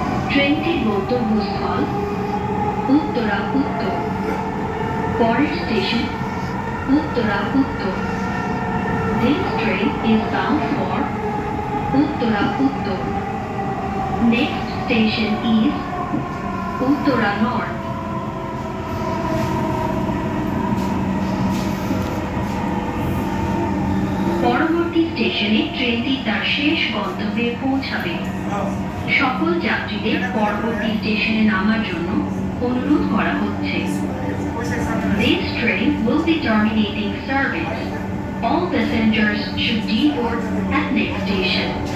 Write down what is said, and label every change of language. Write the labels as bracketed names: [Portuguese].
[Bangla] ট্রেনটির গন্তব্যস্থল উত্তরা উত্তর। পরের স্টেশন উত্তরা উত্তর। [English] This train is bound for Uttara Uttar. Next station is Uttara North. [Bangla] পরবর্তী স্টেশনে ট্রেনটি তার শেষ গন্তব্যে পৌঁছাবে। সকল যাত্রীদের পরবর্তী স্টেশনে নামার জন্য অনুরোধ করা হচ্ছে। [English] This train will be terminating service. All passengers should deboard at next station.